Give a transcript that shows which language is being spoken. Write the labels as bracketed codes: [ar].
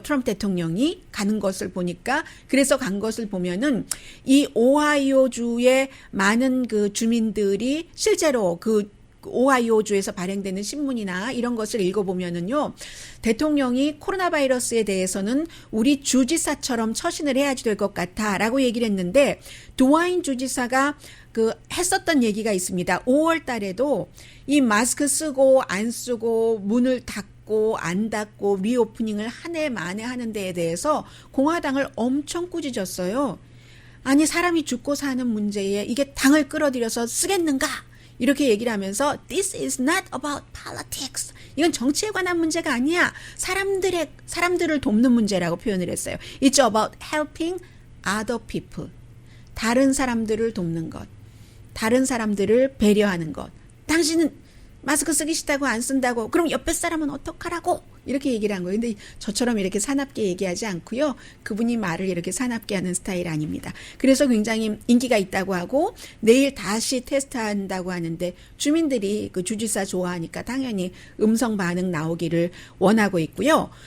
[ko] 트럼프 대통령이 가는 것을 보니까. 그래서 간 것을 보면은 이 오하이오주의 많은 그 주민들이 실제로 그 오하이오주에서 발행되는 신문이나 이런 것을 읽어보면은요, 대통령이 코로나 바이러스에 대해서는 우리 주지사처럼 처신을 해야지 될 것 같아라고 얘기를 했는데, 드와인 주지사가 했었던 얘기가 있습니다. 5월 달에도 이 마스크 쓰고 안 쓰고 문을 닫고 안 닫고 리오프닝을 한 해 만에 하는 데에 대해서 공화당을 엄청 꾸짖었어요. 아니, 사람이 죽고 사는 문제에 이게 당을 끌어들여서 쓰겠는가? 이렇게 얘기를 하면서 [en] This is not about politics. [ko] 이건 정치에 관한 문제가 아니야. 사람들을 돕는 문제라고 표현을 했어요. [en] It's about helping other people. [ko] 다른 사람들을 돕는 것. 다른 사람들을 배려하는 것. 당신은 마스크 쓰기 싫다고 안 쓴다고. 그럼 옆에 사람은 어떡하라고? 이렇게 얘기를 한 거예요. 근데 저처럼 이렇게 사납게 얘기하지 않고요. 그분이 말을 이렇게 사납게 하는 스타일 아닙니다. 그래서 굉장히 인기가 있다고 하고 내일 다시 테스트한다고 하는데, 주민들이 그 주지사 좋아하니까 당연히 음성 반응 나오기를 원하고 있고요.